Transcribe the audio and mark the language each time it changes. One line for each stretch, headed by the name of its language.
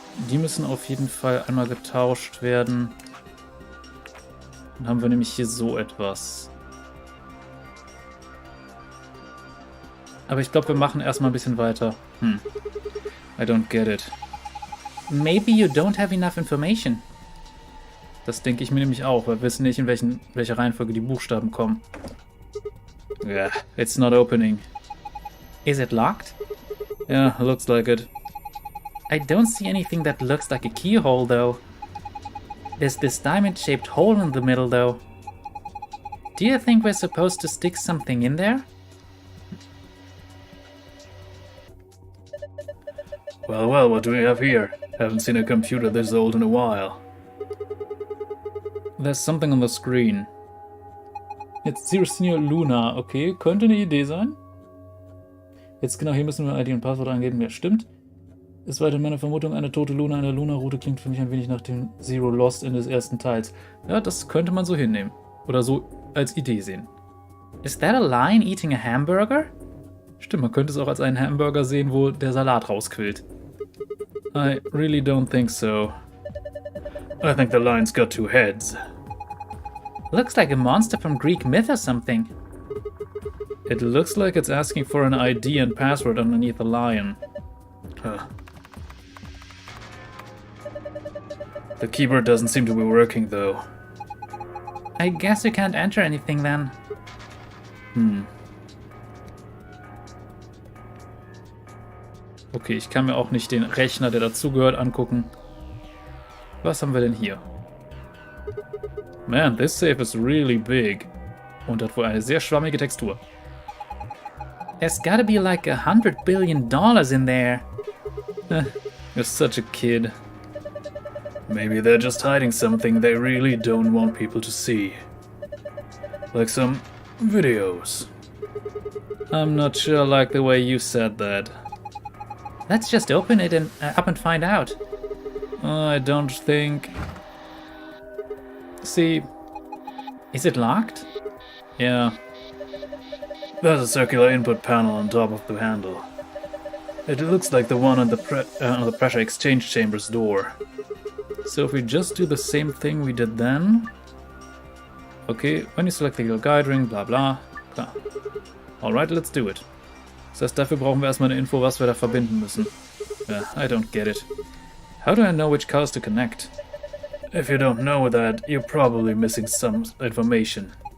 German: Die müssen auf jeden Fall einmal getauscht werden. Dann haben wir nämlich hier so etwas. Aber ich glaube, wir machen erstmal ein bisschen weiter.
English: I don't get it. Maybe you don't have enough information.
German: Das denke ich mir nämlich auch, weil wir wissen nicht, in welcher Reihenfolge die Buchstaben kommen.
English: Yeah, it's not opening. Is it locked? Yeah, looks like it. I don't see anything that looks like a keyhole, though. There's this diamond-shaped hole in the middle, though. Do you think we're supposed to stick something in there? Well, what do we have here? Haven't seen a computer this old in a while. There's something on the screen.
German: Jetzt Zero Senior Luna. Okay, könnte eine Idee sein. Jetzt genau, hier müssen wir ID und Passwort eingeben. Ja, stimmt. Ist weiter meine Vermutung, eine tote Luna in der Luna-Route klingt für mich ein wenig nach dem Zero Lost in des ersten Teils. Ja, das könnte man so hinnehmen. Oder so als Idee sehen.
English: Is that a lion eating a hamburger?
German: Stimmt, man könnte es auch als einen Hamburger sehen, wo der Salat rausquillt.
English: I really don't think so. I think the lion's got two heads. Looks like a monster from Greek myth or something. It looks like it's asking for an ID and password underneath the lion. The keyboard doesn't seem to be working, though. I guess you can't enter anything then.
German: Okay, ich kann mir auch nicht den Rechner, der dazugehört, angucken. Was haben wir denn hier?
English: Man, this safe is really big.
German: Und hat wohl eine sehr schwammige Textur.
English: There's gotta be like $100 billion in there. You're such a kid. Maybe they're just hiding something they really don't want people to see. Like some videos. I'm not sure I like the way you said that. Let's just open it and up and find out. I don't think... See... Is it locked? Yeah. There's a circular input panel on top of the handle. It looks like the one on the pressure exchange chamber's door. So if we just do the same thing we did then... Okay, when you select the little guide ring, bla bla, klar. Alright, let's do it.
German: Das heißt, dafür brauchen wir erstmal eine Info, was wir da verbinden müssen.
English: I don't get it. How do I know which cars to connect? If you don't know that, you're probably missing some information.